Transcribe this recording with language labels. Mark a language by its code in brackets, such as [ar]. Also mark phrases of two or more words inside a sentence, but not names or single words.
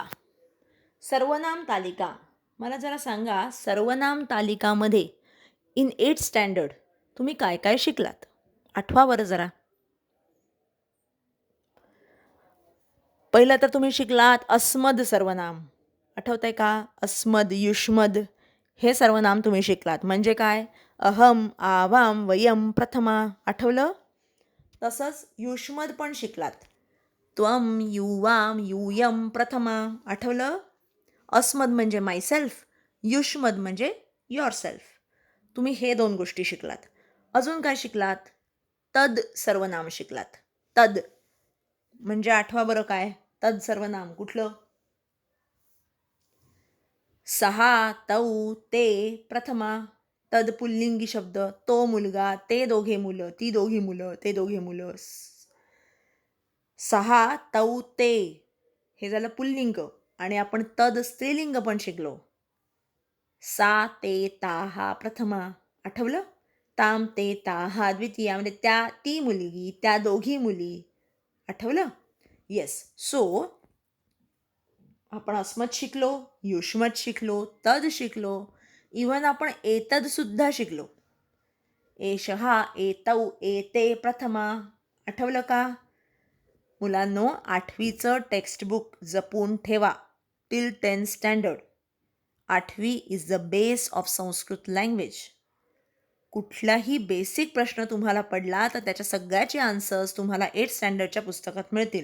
[mr] सर्वनाम तालिका मला जरा सांगा, सर्वनाम तालिकामध्ये [en] in 8th standard [mr] तुम्ही काय काय शिकलात? आठवा बरं जरा. पहिलं तर तुम्ही शिकलात अस्मद सर्वनाम. आठवतंय का? अस्मद, युष्मद हे सर्वनाम तुम्ही शिकलात. म्हणजे काय? [sa] अहम, आवाम, वयम, प्रथमा. [mr] आठवलं? तसंच युष्मद पण शिकलात. [sa] त्वम, युवाम, यूयम, प्रथमा. [mr] आठवलं? अस्मद म्हणजे मायसेल्फ, युष्मद म्हणजे [en] your self. [mr] तुम्ही हे 2 गोष्टी शिकलात. अजून काय शिकलात? तद सर्वनाम शिकलात. तद म्हणजे आठवा बरं काय? तद सर्वनाम कुठलं? [sa] सहा, तौ, ते, प्रथमा. [mr] तद पुल्लिंगी शब्द. तो मुलगा, ते दोघे मुलं, ती दोघी मुलं, ते दोघे मुलं. [sa] सहा, तौ, ते [mr] हे झालं पुल्लिंग, आणि आपण तद स्त्रीलिंग पण शिकलो. [sa] सा, ते, ता हा प्रथमा. आठवलं? ताम, ते, ता [mr] हा द्वितीया, म्हणजे त्या ती मुलगी, त्या दोघी मुली. आठवलं? येस. सो आपण अस्मद शिकलो, युष्मद शिकलो, तद शिकलो, इव्हन आपण एतद सुद्धा शिकलो. [sa] एषः, एतौ, एते, प्रथमा. [mr] आठवलं का? मुलांनो, 8वीचं टेक्स्टबुक जपून ठेवा [en] till 10th standard. 8th is the base of Sanskrit language. [mr] कुठलाही बेसिक प्रश्न तुम्हाला पडला तर त्याच्या सगळ्याचे आन्सर्स तुम्हाला 8th स्टँडर्डच्या पुस्तकात मिळतील.